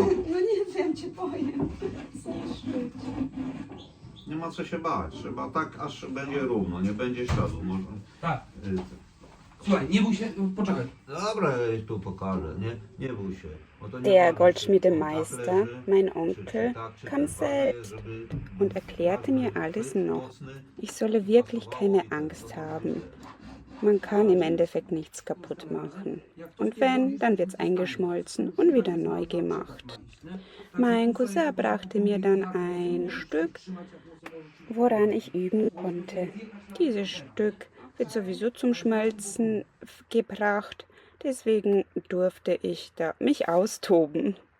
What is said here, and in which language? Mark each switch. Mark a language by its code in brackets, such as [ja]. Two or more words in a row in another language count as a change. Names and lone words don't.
[pl] No nie wiem, cię boję. Zniszczyć. Nie ma co się bać, trzeba tak, aż będzie równo, nie będzie śladu, może. Tak. Słuchaj, nie bój się, poczekaj. Dobra, ja jej tu pokażę, nie bój się. Bo to nie [de] Der [pl] ważne, czy [de] Goldschmiedemeister, [pl] on tak leży, [de] mein [pl] czy [de] Onkel, [pl] tak, czy [de] kam [pl] ten ważne jest, [de] selbst [pl] żeby [de] und erklärte mir [pl] ważne, [de] alles [pl] to jest [de] noch. [pl] mocny, [de] Ich solle wirklich [pl] pasowało [de] keine [pl] i ten [de] Angst [pl] to [de] haben. Man kann im Endeffekt nichts kaputt machen. Und wenn, dann wird's eingeschmolzen und wieder neu gemacht. Mein Cousin brachte mir dann ein Stück, woran ich üben konnte. Dieses Stück wird sowieso zum Schmelzen gebracht, deswegen durfte ich da mich austoben.